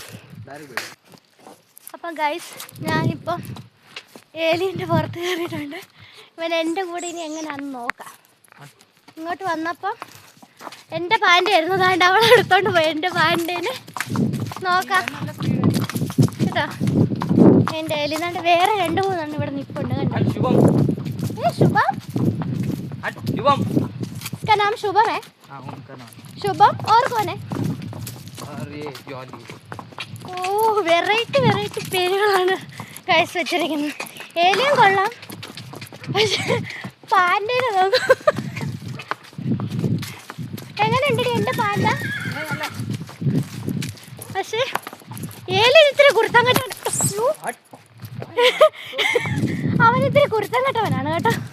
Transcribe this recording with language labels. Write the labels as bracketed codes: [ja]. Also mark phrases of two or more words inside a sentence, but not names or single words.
[ml] അപ്പം ഗൈസ്, ഞാനിപ്പം ഏലിയൻ്റെ പുറത്ത് കയറിയിട്ടുണ്ട്. ഇവൻ എൻ്റെ കൂടെ ഇനി എങ്ങനെയാണെന്ന് നോക്കാം. ഇങ്ങോട്ട് വന്നപ്പം എൻ്റെ പാൻറ് ആയിരുന്നു, അതാണ്ട് അവളെ എടുത്തോണ്ട് പോയി എൻ്റെ പാൻറ്റേന്. നോക്കാം കേട്ടോ. എൻ്റെ ഏലിയനാണ്ട് വേറെ 2-3 ഇവിടെ നിൽപ്പുണ്ട് കണ്ടോ. [hi] शुभम, इसका नाम शुभम है? शुभम और कौन है? [ml] ഓ, വെറൈറ്റി പേരുകളാണ് കഴിച്ച് വെച്ചിരിക്കുന്നത്. ഏലിയൻ കൊള്ളാം, പക്ഷേ പാൻഡേനെ നോക്കും. എങ്ങനെയുണ്ട് എൻ്റെ പാൻഡ? പക്ഷേ ഏലിയൻ ഇത്തിരി കുരുത്തം കെട്ട, അവനിത്തിരി കുരുത്തം കെട്ടവനാണ് കേട്ടോ.